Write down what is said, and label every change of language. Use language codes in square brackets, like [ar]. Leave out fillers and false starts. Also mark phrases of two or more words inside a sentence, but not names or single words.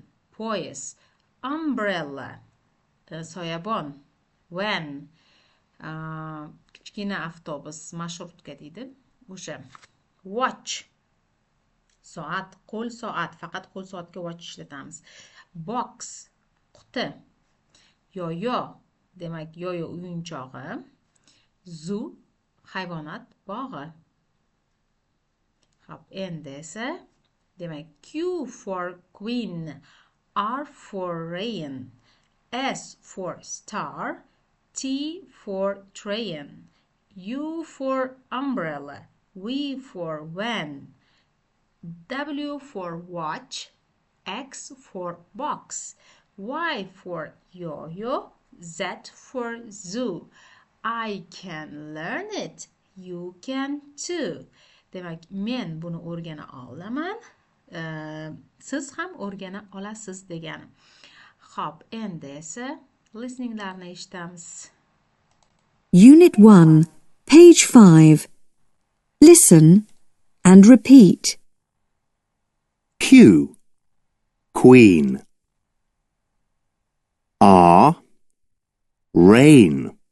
[uz] poyezd, umbrella soyabon, van kichkina avtobus, marshrutka deydi o'sha, watch soat, qo'l soat, faqat qo'l soatga watch ishlatamiz, box quti, yo-yo demak yo-yo o'yinchog'i, zoo hayvonot bog'i. Hop, endi esa demak [en] Q for queen, R for rain, S for star, T for train, U for umbrella, V for van, W for watch, X for box, Y for yo-yo, Z for zoo. I can learn it, you can too. [uz] Demak, men buni o'rgana olaman, siz ham o'rgana olasiz degani. Xo'p, endi esa listeninglarni eshitamiz. [en] Unit 1, page 5. Listen and repeat. Q, queen. R, rain.